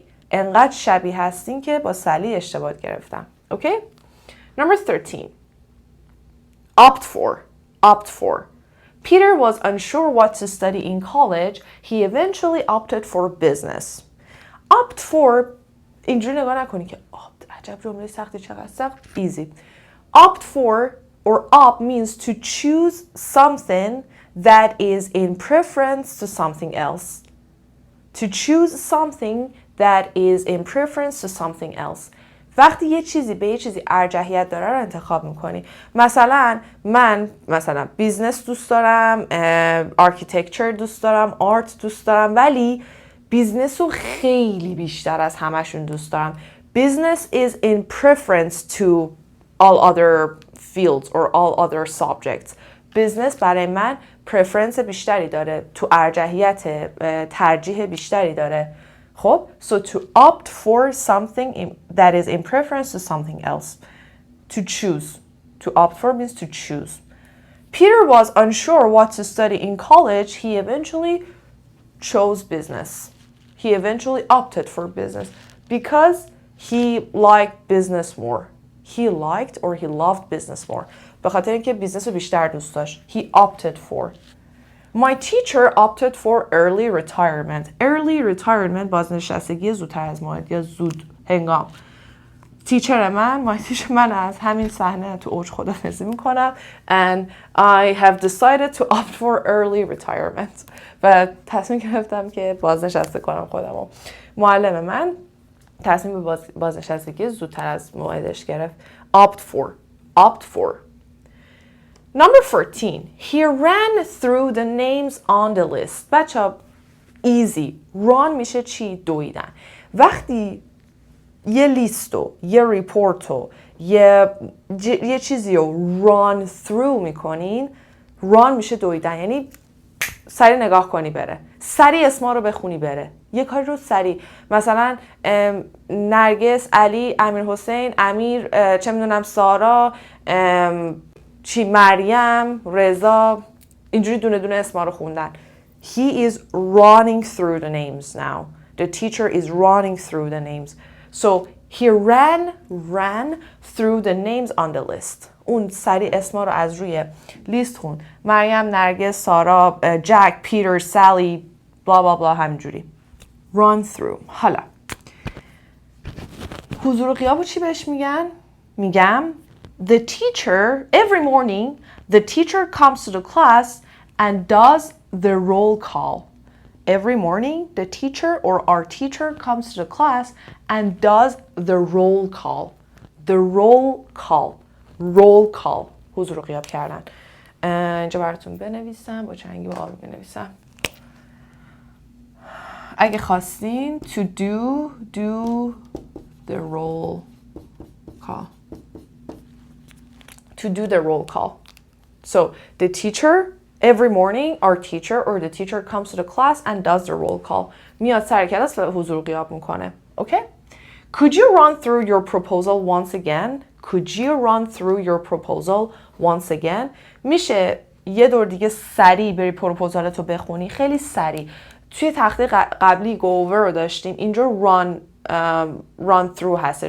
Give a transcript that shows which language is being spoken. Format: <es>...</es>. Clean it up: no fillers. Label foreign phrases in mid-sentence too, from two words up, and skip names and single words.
<fa>انقدر شبیه هستین که با سالی اشتباه گرفتم.</fa> <en>Okay? Number 13. Opt for. Peter was unsure what to study in college. He eventually opted for business. Opt for</en> <fa>اینجوری نگاه نکنی که عجب جمله سختی چقدر سخت.</fa> <en>Easy. Opt for or opt means to choose something that is in preference to something else. To choose something that is in preference to something else.</en> <fa>وقتی یه چیزی به یه چیزی ارجحیت داره رو انتخاب میکنی. مثلا من بیزنس دوست دارم، آرکیتکچر دوست دارم، آرت دوست دارم، ولی بیزنس رو خیلی بیشتر از همشون دوست دارم.</fa> <en>Business is in preference to all other fields or all other subjects.</en> <fa>business برای من preference بیشتری داره، تو ارجحیت ترجیح بیشتری داره.</fa> <en>خب so to opt for something that is in preference to something else. To choose. To opt for means to choose. Peter was unsure what to study in college. He eventually chose business. He eventually opted for business because he liked business more. He liked or he loved business more.</en> <fa>به خاطر اینکه بیزنس رو بیشتر دوست داشت.</fa> <en>He opted for. My teacher opted for early retirement. Early retirement</en> <fa>بازنشستگی زودتر از موعد یا زود هنگام. تیچر من از همین صحنه تو اوج خداحافظی میکنم</fa> <en>and I have decided to opt for early retirement</en> <fa>و تصمیم گرفتم که بازنشسته کنم خودمو. معلم من تصمیم به بازنشستگی زودتر از موعدش گرفت.</fa> <en>opt for. Number 14. He ran through the names on the list.</en> <fa>بچه easy. run میشه چی؟ دویدن. وقتی یه لیستو، یه ریپورتو، یه چیزی رو</fa> <en>run through</en> <fa>میکنین، run میشه دویدن، یعنی سریع نگاه کنی بره، سریع اسما رو بخونی بره، یه کاری رو سریع، مثلا نرگس، علی، امیر حسین، امیر، چه میدونم سارا، مریم، رضا، اینجوری دونه دونه اسما رو خوندن.</fa> <en>He is running through the names now. The teacher is running through the names. So he ran through the names on the list.</en> <fa>اون سریع اسما رو از روی لیست خون. مریم، نرگس، سارا، جک، پیتر، سالی، بلا بلا بلا، همینجوری.</fa> <en>Run through.</en> <fa>حالا حضور و غیاب رو چی بهش میگن؟</fa> <en>میگم the teacher, every morning, the teacher comes to the class and does the roll call. Every morning, the teacher or our teacher comes to the class and does the roll call. The roll call. Roll call.</en> <fa>حضور و غیاب کردن. اینجا براتون بنویسم. با چنگی با آبی بنویسم. اگه خواستین</fa> <en>to do the roll call. To do the roll call. So the teacher, every morning, our teacher or the teacher comes to the class and does the roll call.</en> <fa>میاد سر کلاس و حضور غیاب میکنه.</fa> <en>Okay? Could you run through your proposal once again? Could you run through your proposal once again?</en> <fa>میشه یه دور دیگه سریع بری پروپوزالتو بخونی، خیلی سریع. توی تخته قبلی</fa> <en>go over</en> <fa>رو داشتیم، اینجا</fa> <en>run through</en> <fa>هستش.</fa>